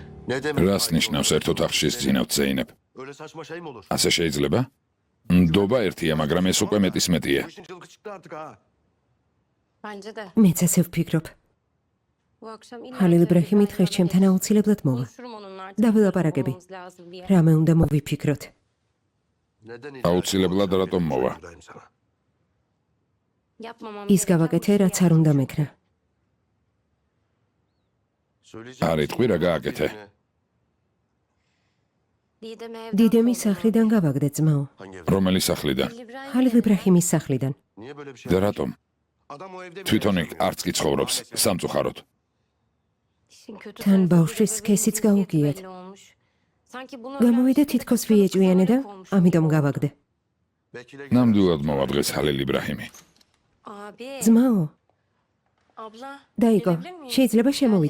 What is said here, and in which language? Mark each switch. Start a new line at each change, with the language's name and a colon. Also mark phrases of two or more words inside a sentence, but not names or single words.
Turkish: Ne demek?
Georgian: რას ნიშნავს ერთ ოთახში სძინავთ ზეინებ?
Turkish: Öyle saçma şey mi olur?
Georgian: ასე შეიძლება? ნდობა ერთია, მაგრამ ეს უკვე მეტის მეტია.
Turkish: Bu işin çılgı çıktı artık ha. Bence de.
Georgian: მეც ასე ვფიქრობ.
Turkish: Bu akşam
Georgian: Halil İbrahim'i დღეს ჩემთან აუცილებლად მოვა. დავილაპარაკები. რამე უნდა მოვიფიქროთ.
Turkish: Neden
Georgian: აუცილებლად რატომ მოვა?
Turkish: buradayım sana?
Georgian: ის გავაკეთე, რაც არ უნდა მეკრა.
Turkish: Söyleyeceğim.
Georgian: არ იტყვი რა გააკეთე? დიდემის სახლიდან გავაგდე ძმაო.
Turkish: Hangi evde?
Georgian: რომელი სახლიდან? ხალილ იბრაჰიმის სახლიდან.
Turkish: Niye böyle bir şey
Georgian: და
Turkish: yaptın?
Georgian: რატომ?
Turkish: Adam o evde mi
Georgian: თვითონ იქ
Turkish: yaşıyor?
Georgian: არც კი ცხოვრობს, სამწუხაროდ. თან ბავშვის სქესიც გაუგიათ. გამოვიდა თითქოს ვიეჭვიანე და ამიტომ გავაგდე.
Turkish: Bekir'e
Georgian: ნამდვილად მოვა დღეს ჰალილ იბრაჰიმი. ძმაო, დაიგო, შეიძლება შემოვიდე.